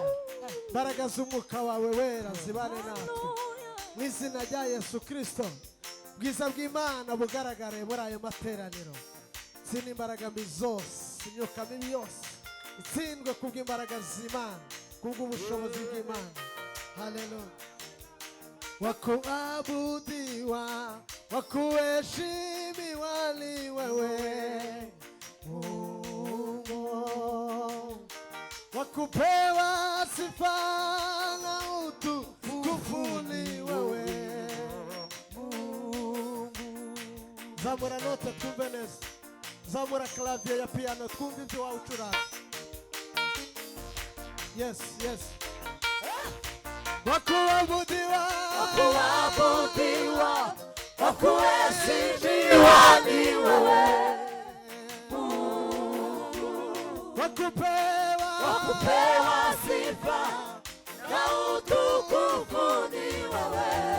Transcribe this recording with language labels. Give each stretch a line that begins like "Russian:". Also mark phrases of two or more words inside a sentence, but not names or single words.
Kinyarwanda: Mbaraga z'umwuka wawe wera zibane natwe mu izina rya Yesu Kristo. Bwiza bw'Imana bugaragare muri ayo materaniro. Zina imbaraga mbi zose, imyuka mibi yose itsindwe kubw'imbaraga z'Imana, kubw'ubushobozi bw'Imana. Hallelujah.
Swahili: Wakuabudiwa, wakuheshimiwa ni wewe Mungu, wakupewa sifa na utukufu ni wewe Mungu.
Kinyarwanda: Zamura note tumbe neza. zamura clavier ya piano twumve ibyo wawucuranga.
English: Yes, yes.
Swahili: Wakuabudiwa, wakuabudiwa, wakuheshimiwa ni wewe. Wakupewa sifa na utukufu ni wewe.